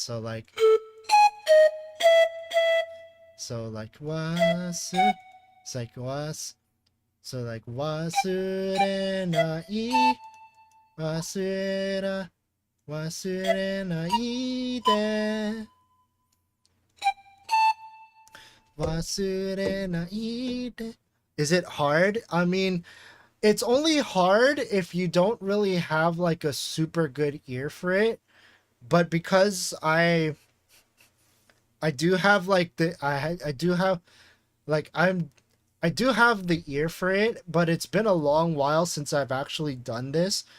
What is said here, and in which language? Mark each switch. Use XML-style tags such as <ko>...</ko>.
<en>So like was, it's like was, so like</en> <ja>wasure nai, wasura, 忘れないで忘れないで</ja> <en>Is it hard? I mean, it's only hard if you don't really have like a super good ear for it. But because I do have like I do have like I do have the ear for it, but it's been a long while since I've actually done this.</en>